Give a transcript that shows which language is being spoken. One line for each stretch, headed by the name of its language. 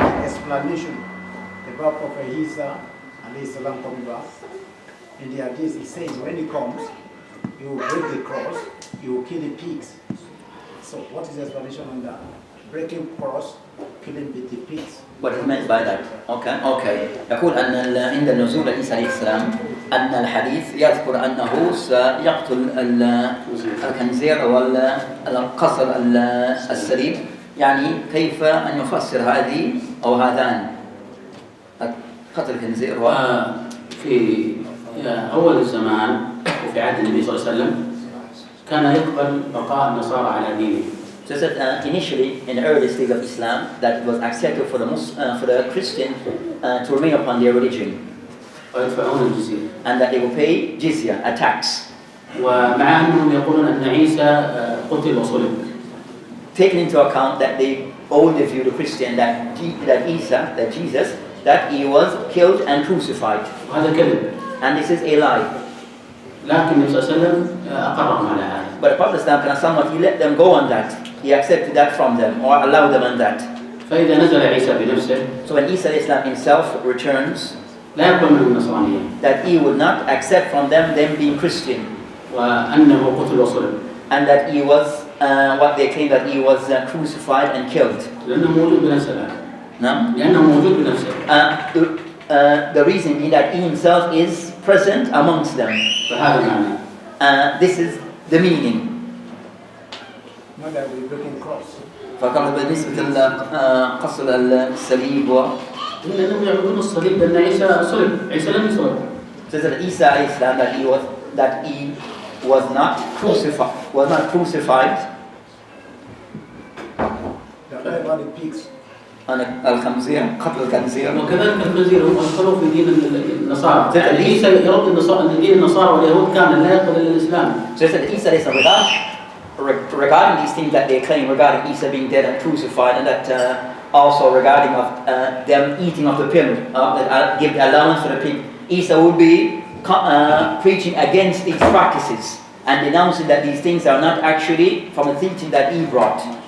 English: Explanation about Prophet Isa alayhi salam coming back. In the hadith it says when he comes, he will break the cross, he will kill the pigs. So what is the explanation on that? Breaking cross, killing the pigs. What is meant by that? Okay.
Arabic: يقول أن عند نزول عيسى عليه السلام أن الحديث يذكر أنه سيقتل الخنزير والقصر السريب يعني كيف أن يفسر هذه أو هذان قتل الخنزير في أول الزمان وفي عهد النبي صلى الله عليه وسلم كان يقبل بقاء النصارى على دينه.
English: So that initially, in the early stage of Islam, that it was accepted for the Christian to remain upon their religion, and that they will pay jizya, a tax.
Arabic: ومع أنهم يقولون أن عيسى قتل وصلب.
English: Taking into account that they only view the Christian that Isa, that Jesus, that he was killed and crucified.
Arabic: وهذا كذب.
English: And this is a lie.
Arabic: لكن النبي صلى الله عليه وسلم أقرهم على هذا.
English: But the Prophet somewhat he let them go on that. He accepted that from them or allowed them on that.
Arabic: فإذا نزل عيسى بنفسه.
English: So when Isa Islam himself returns,
Arabic: لا يقبل منهم النصرانية.
English: that he would not accept from them being Christian.
Arabic: وأنه قتل وصلب.
English: And that he was what they claim that he was crucified and killed.
Arabic: لأنه موجود بنفسه الآن.
English: No?
Arabic: لأنه موجود بنفسه.
English: The reason is that he himself is present amongst them.
Arabic: فهذا معنى.
English: This is the meaning. Not that we're looking cross.
Arabic: فقال بالنسبة لقصر الصليب إنهم يعبدون الصليب لأن عيسى صلب، عيسى لم يصلب.
English: says that Isa alayhi salam that he was not crucified. About the pigs.
Arabic: الخنزير قتل الخنزير. وكذلك الخنزير هم أدخلوا في دين النصارى. عيسى يرد أن دين النصارى واليهود كان لا يقبل الإسلام.
English: So that Isa alayhi salam regarding these things that they claim regarding Isa being dead and crucified, and that also regarding of them eating of the pig, give allowance for the pig, Isa would be preaching against these practices and denouncing that these things are not actually from the teaching that he brought.